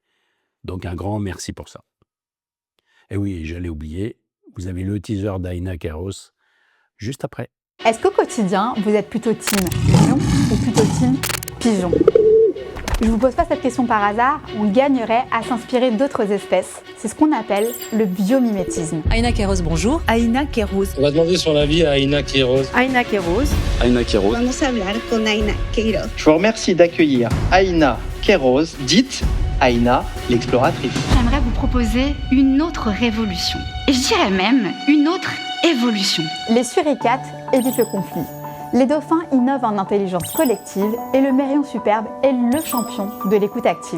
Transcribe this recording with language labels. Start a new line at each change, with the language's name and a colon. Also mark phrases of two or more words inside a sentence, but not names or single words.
French: Donc un grand merci pour ça. Et oui, j'allais oublier, vous avez le teaser d'Aina Queiroz juste après. Est-ce qu'au quotidien, vous êtes plutôt team lion ou plutôt team pigeon? Je ne vous pose pas cette question par hasard, on gagnerait à s'inspirer d'autres espèces. C'est ce qu'on appelle le biomimétisme. Aina Queiroz, bonjour. Aina Queiroz. On va demander son avis à Aina Queiroz. Aina Queiroz. Aina Queiroz.
Spanish: Vamos a hablar con Aina Queiroz.
French: Je vous remercie d'accueillir Aina Queiroz, dite Aina l'exploratrice. J'aimerais vous proposer une autre révolution. Et je dirais même une autre évolution. Les suricates évitent le conflit. Les dauphins innovent en intelligence collective et le mérion superbe est le champion de l'écoute active.